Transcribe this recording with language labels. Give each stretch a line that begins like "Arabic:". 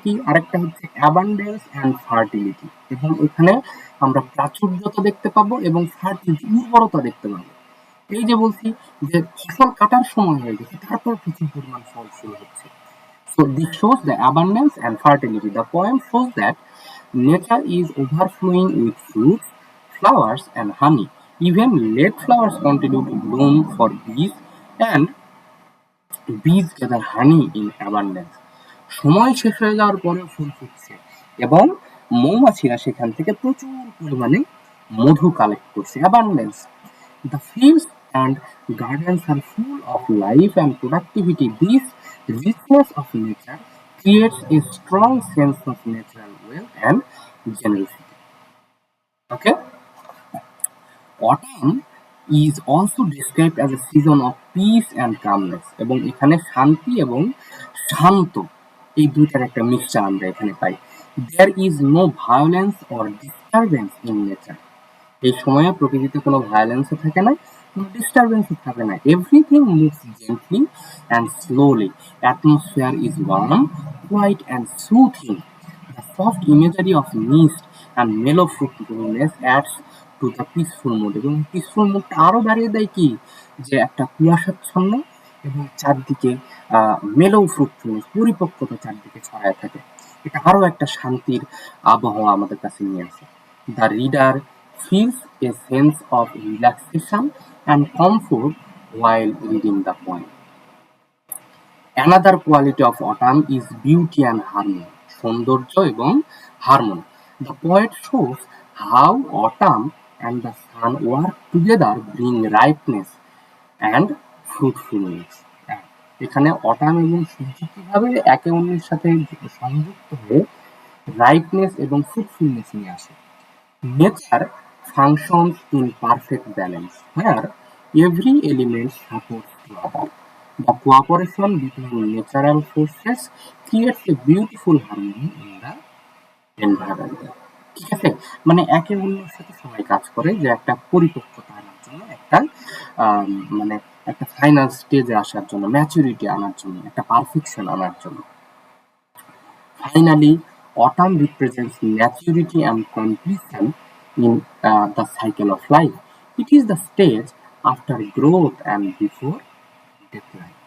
Bangla: আরেকটা হচ্ছে abundance and fertility, এবং এখানে আমরা প্রাচুর্যতা দেখতে পাবো এবং ফার্টিলিটি, উর্বরতা দেখতে পাবো। এই যে বলছি যে ফসল কাটার সময় হয়ে গেছে, তারপর প্রচুর পরিমাণ ফল ফুল হচ্ছে।
English: So this shows the abundance and fertility. The poem shows that nature is overflowing with fruits, flowers, and honey. Even late flowers continue to bloom for bees, and bees gather honey in abundance.
Bangla: সময় শেষ হয়ে যাওয়ার পরেও ফুল ফুটছে এবং মৌমাছিরা সেখান থেকে প্রচুর পরিমাণে মধু কালেক্ট করছে।
English: Abundance. The fields and gardens are full of life and productivity. This richness of nature creates a strong sense of natural wealth and generosity. Okay? Autumn is also described as a season of peace and calmness.
Bangla: এবং এখানে শান্তি এবং শান্ত, এই দুইটার একটা mixture আমরা এখানে পাই।
English: There is no violence or disturbance in nature.
Bangla: এই সময়ে প্রকৃতিতে কোনো ভায়োলেন্সও থাকে না, কোনো ডিস্টারবেন্সও থাকে না।
English: Everything moves gently and slowly. Atmosphere is warm, quiet and soothing. The soft imagery of mist and mellow fruitfulness adds to the peaceful mood
Bangla: এবং পিসফুল মুডটা আরো বাড়িয়ে দেয় কি যে একটা কুয়াশাচ্ছন্ন এবং চারদিকে মেলো ফ্রুটফুলনেস পরিপক্কতা চারদিকে ছড়ায় থাকে। এটা আরো একটা শান্তির আবহাওয়া আমাদের কাছে নিয়ে আসে।
English: The reader feels a sense of relaxation and comfort while reading the poem. Another quality of autumn is beauty and harmony,
Bangla: সৌন্দর্য এবং harmony.
English: The poet shows how autumn and the sun work together bring ripeness and fruitfulness.
Bangla: এখানে autumn এবং সূর্য কিভাবে একে অন্যের সাথে সংযুক্ত হয়ে রাইপনেস এবং ফ্রুটফুলনেস নিয়ে আসে।
English: Nature functions in perfect balance, where every element supports the other. The cooperation between natural forces creates a beautiful harmony in the environment.
Bangla: ঠিক আছে? মানে একে অন্যের সাথে সবাই কাজ করে যে একটা পরিপক্কতা আনার জন্য, একটা আম মানে একটা ফাইনাল স্টেজে আসার জন্য, ম্যাচুরিটি আনার জন্য, একটা পারফেকশন আনার জন্য।
English: Finally, autumn represents maturity and completion in the cycle of life. It is the stage after growth and before decline.